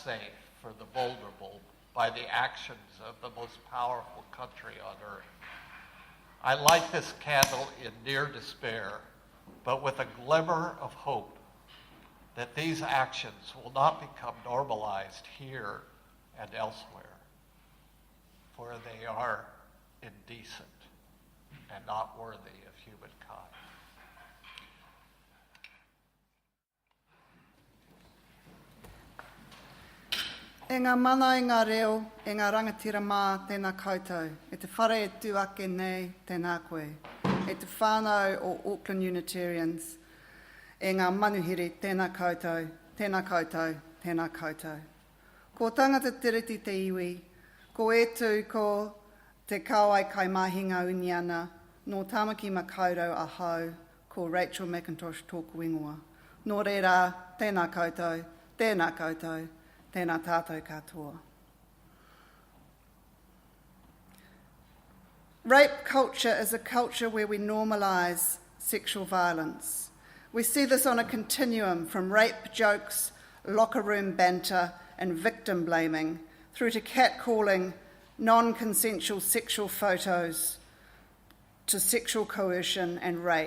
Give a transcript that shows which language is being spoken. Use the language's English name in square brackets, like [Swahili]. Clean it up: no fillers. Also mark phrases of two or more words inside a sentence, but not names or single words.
[English] safe for the vulnerable by the actions of the most powerful country on earth, I light this candle in near despair, but with a glimmer of hope that these actions will not become normalized here and elsewhere, for they are indecent. and not worthy of humankind. [Māori] E ngā mana i ngā reo, e ngā rangatira mā tēnā koutou, e te whare e tū ake nei tēnā koe, e te whānau o Auckland Unitarians, e ngā manuhiri tēnā koutou, tēnā koutou, tēnā koutou. Ko tangata tiriti te iwi, ko e tū ko te kauai kai mahinga uniana, no Tamaki Makaurau a hau, ko Rachael Mcintosh tōku ingoa. Nō reira, tēnā koutou, tēnā koutou, tēnā tātou katoa. [English] Rape culture is a culture where we normalise sexual violence. We see this on a continuum from rape jokes, locker room banter and victim blaming, through to catcalling, non-consensual sexual photos, to sexual coercion and rape.